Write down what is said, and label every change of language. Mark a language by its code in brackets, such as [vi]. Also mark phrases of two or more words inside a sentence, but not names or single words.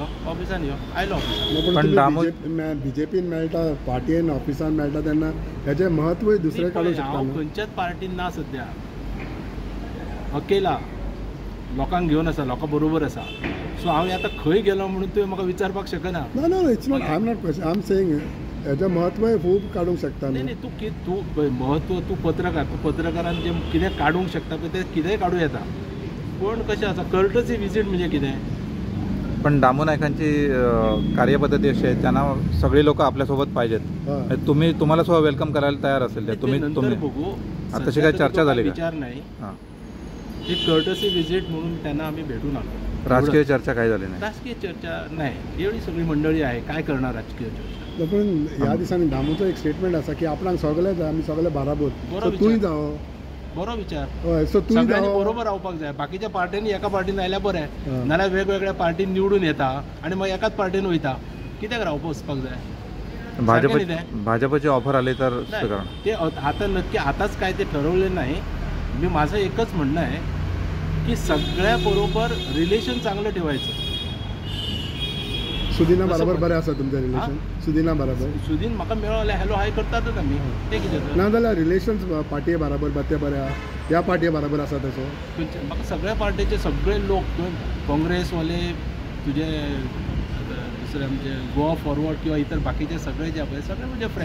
[kok] ऑफिसान यो आयलो ऑफिसान. पण बीजेपीन मेळटा, पार्टीन ऑफिसान मेळटा तेन्ना हेजें महत्वय दुसरें काडूंक शकता. हांव खंयच्याच पार्टीन ना सद्या, अकेला लोकांक घेवन आसा, लोकां बरोबर आसा. सो हांव आतां खंय गेलो म्हणून तुवें म्हाका विचारपाक शकना. [en] No it's not, I am not question, I am saying [kok] हेजें महत्वय खूब काडूंक शकता. न्ही तूं महत्व, तूं पत्रकारान जें कितें काडूंक शकता पळय तें कितेंय काडूं येता. पूण कशें आसा, [en] courtesy visit [kok] म्हणजे कितें. [mr] पण दामू नायकांची कार्यपद्धती अशी आहे, त्यांना सगळे लोक आपल्यासोबत पाहिजेत. तुम्हाला सुद्धा वेलकम करायला तयार असेल तुम्ही बघू. तशी काही चर्चा झाली का? विचार नाही, एक [en] courtesy visit [mr] म्हणून त्यांना आम्ही भेटून आलो. राजकीय चर्चा काही झाली नाही? राजकीय चर्चा नाही, एवढी सगळी मंडळी आहे, काय करणार राजकीय चर्चा. [kok] पण ह्या दिसांनी दामूचो एक स्टेटमेंट आसा की आपणाक सगळे जाय, आमी सगळे बाराबोर. तूंय जावो, बरो विचार. हय, सो तूंय बरोबर रावपाक जाय. बाकीच्या पार्टींनी एका पार्टीन आयल्यार बरें, नाल्यार वेगवेगळ्या पार्टीन निवडून येता आनी मागीर एकाच पार्टीन वयता. कित्याक वचपाक जाय? [mr] भाजपची ऑफर आली तर ते आता नक्की आताच काय ते ठरवले नाही. मी माझं एकच म्हणणं आहे की सगळ्या बरोबर रिलेशन चांगलं ठेवायचं. [kok] सुदीना बरोबर बरें आसा तुमचें रिलेशन? सुदीना बरोबर? सुदीन म्हाका मेळ्ळो [en] hello hi [kok] करतातच आमी. ते कितें ना जाल्यार रिलेशन्स पार्टये बरोबर ते बरें आहा, ह्या पार्टये बरोबर आसा तसो? म्हाका सगळ्या पार्टीचे सगळे लोक, काँग्रेसवाले, तुजे दुसरे आमचे गोवा फॉरवर्ड किंवा इतर बाकीचे सगळे जे पळय सगळे म्हजे फ्रेंड.